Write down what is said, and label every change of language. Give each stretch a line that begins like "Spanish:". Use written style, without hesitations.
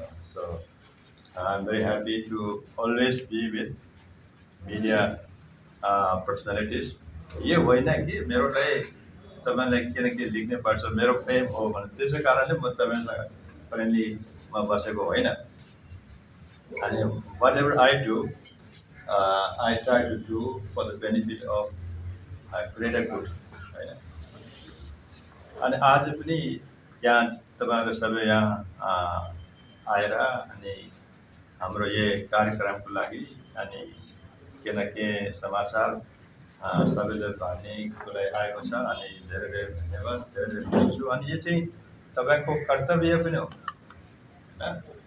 English: So I'm very happy to always be with media personalities.
Nepali: ये होइन कि मेरो लागि तपाईँलाई के न के लेख्ने पर्छ, मेरो फेम हो भने त्यसै कारणले म तपाईँसँग फ्रेन्डलीमा बसेको होइन। अनि
English: whatever I do, I try to do for the benefit of greater good
Nepali: होइन। अनि आज पनि यहाँ तपाईँहरू सबै यहाँ आएर अनि हाम्रो यो कार्यक्रमको लागि अनि के न के समाचार सबैले भन्नेको लागि आएको छ। अनि धेरै धेरै धन्यवाद, धेरै धेरै खुसी छु। अनि यो चाहिँ तपाईँको कर्तव्य पनि हो होइन।